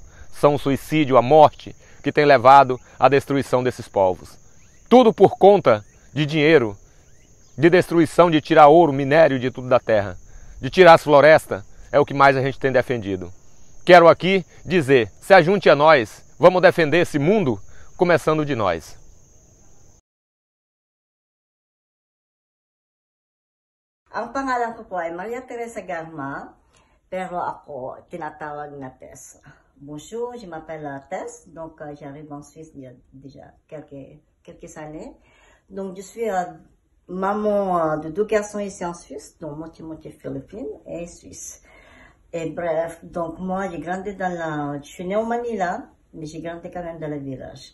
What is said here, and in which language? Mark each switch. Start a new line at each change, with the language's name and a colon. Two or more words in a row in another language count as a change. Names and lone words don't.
Portuguese: São o suicídio, a morte, que tem levado à destruição desses povos. Tudo por conta de dinheiro, de destruição, de tirar ouro, minério, de tudo da terra. De tirar as florestas, é o que mais a gente tem defendido. Quero aqui dizer, se ajunte a nós, vamos defender esse mundo, começando de nós.
Filipino: Ang pangalan ko po ay Maria Teresa Garma, pero ako tinatawag na Tess.
French: Bonjour, je m'appelle Tess, donc j'arrive en Suisse il y a déjà quelques années. Donc je suis maman de 2 garçons ici en Suisse, donc moitié philippine et suisse. Et bref, donc moi j'ai grandi je suis née au Manila, mais j'ai grandi quand même dans le village.